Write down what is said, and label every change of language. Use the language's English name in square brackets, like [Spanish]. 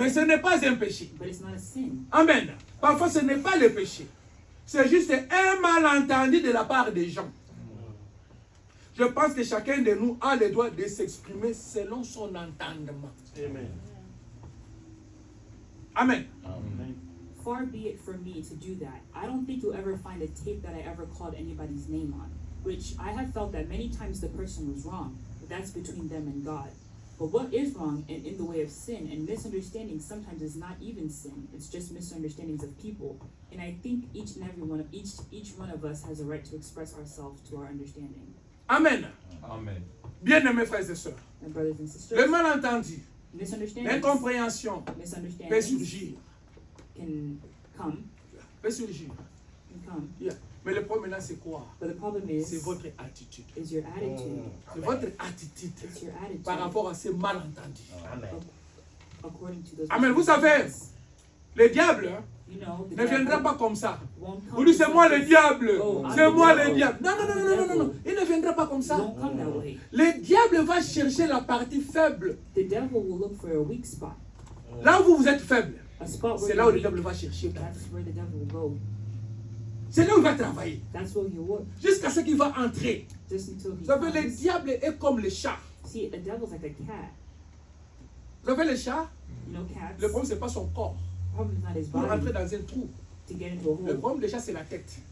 [French] mais ce n'est pas un péché. [English] but it's not a sin. Amen. [French] Parfois, ce n'est pas le péché. C'est juste un malentendu de la part des gens. Je pense que chacun de nous a le droit de s'exprimer selon son entendement. Amen. Amen. Amen. [English] Far be it from me to do that. I don't think you'll ever find a tape that I ever called anybody's name on, which I have felt that many times the person was wrong, but that's between them and God. But what is wrong and in the way of sin and misunderstanding sometimes is not even sin. It's just misunderstandings of people. And I think each one of us has a right to express ourselves to our understanding. Amen. Amen. [French] Bien-aimés frères et sœurs, [English] My brothers and [French] le [English] sisters, [French] malentendu, [English] misunderstandings, [French] l'incompréhension peut [English] misunderstandings [French] surgir. [English] can come, [French] Peut surgir. Yeah. Mais le problème là, c'est quoi? [English] but the problem [French] C'est [English] is [French] votre attitude. [English] your attitude. [French] C'est votre attitude [English] It's your attitude. [French] par rapport à ces malentendus. Amen. [English] According to those. [French] Amen. Vous savez, le diable hein, [English] You know, the [French] ne viendra [English] devil [French] pas comme ça. [English] won't come [French] Vous dites, c'est [English] just [French] moi [English] like [French] le [English] this. [French] diable. [English] Oh, I'm [French] C'est [English] the [French] moi [English] devil. [French] le diable. Non, non, non, non, non, non, non. Il ne viendra pas comme [English] He [French] ça. [English] won't come that way. [French] Le diable va chercher la partie faible. [English] The devil will look for a weak spot, [French] Là où vous êtes faible, [English] a spot [French] c'est [English] where [French] là où le [English] weak. [French] diable va chercher. [English] That's where the devil will go. [French] C'est là où il va travailler. [English] That's where he work. [French] Jusqu'à ce qu'il va entrer. [English] Just until he [French] Vous savez, le [English] comes. [French] diable est comme le chat. [English] See, a devil's like a cat. [French] Vous savez, le chat, [English] You know, cats. [French] le problème, ce n'est pas son corps. [English] The problem is not his [French] Pour rentrer dans un trou. [English] to get into a [French] Le [English] hole. [French] problème du chat, c'est la tête.